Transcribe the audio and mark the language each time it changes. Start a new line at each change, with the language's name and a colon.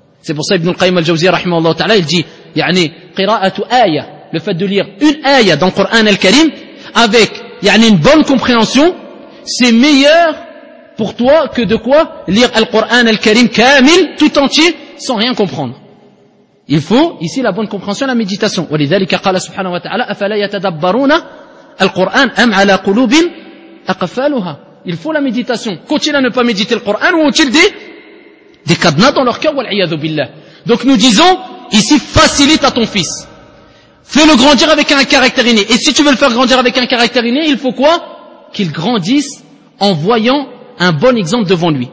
French: C'est pour ça, Ibn al-Qayyim al-Jawziyyah, rahimahullah ta'ala, il dit, yani, qira'atu ayah. Le fait de lire une ayah dans le Coran al-Karim, avec, yani, une bonne compréhension, c'est meilleur pour toi que de quoi? Lire le Coran al-Karim kamil, tout entier, sans rien comprendre. Il faut ici la bonne compréhension et la méditation.
Arabic: ولذلك قال سبحانه وتعالى افلا يتدبرون القران ام على قلوب اقفالها.
French: Il faut la méditation. Continuent à ne pas méditer le Coran ou ont-ils des cadenas dans leur cœur?
Arabic: والعياذ بالله.
French: Donc nous disons ici, facilite à ton fils. Fais-le grandir avec un caractère inné. Et si tu veux le faire grandir avec un caractère inné, il faut quoi? Qu'il grandisse en voyant un bon exemple devant lui.